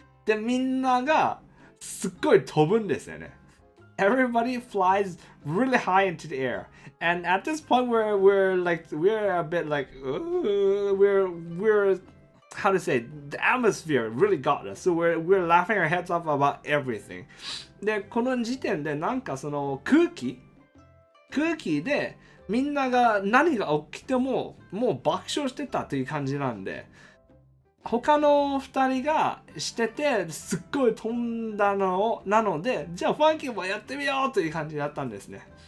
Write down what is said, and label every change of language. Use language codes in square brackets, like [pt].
[ja] で、みんながすっごい飛ぶんですよね。 [en] Everybody flies really high into the air. And at this point we're a bit like we're how to say, the atmosphere really got us. So we're laughing our heads off about everything. [ja] で、この時点でなんかその空気でみんなが何が起きてももう爆笑してたという感じなんで、他の2人がしててすっごい飛んだのなので、じゃあファンキーもやってみようという感じだったんですね。